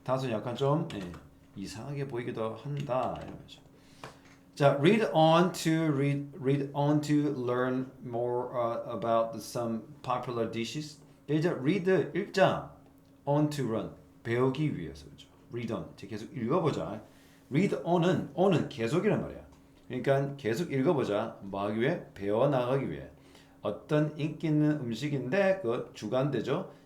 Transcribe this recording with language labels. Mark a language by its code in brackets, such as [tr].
[ko] 약간 좀 이상하게 보이기도 한다 이런 거죠. [en] 자, read on to learn more about some popular dishes. [ko] 이제 read 읽자, on to learn 배우기 위해서 그죠. read on 계속 읽어보자. read on은 계속이란 말이야. 그러니까 계속 읽어보자. 뭐 하기 위해? 배워 나가기 위해. 어떤 인기 있는 음식인데 그 주관되죠.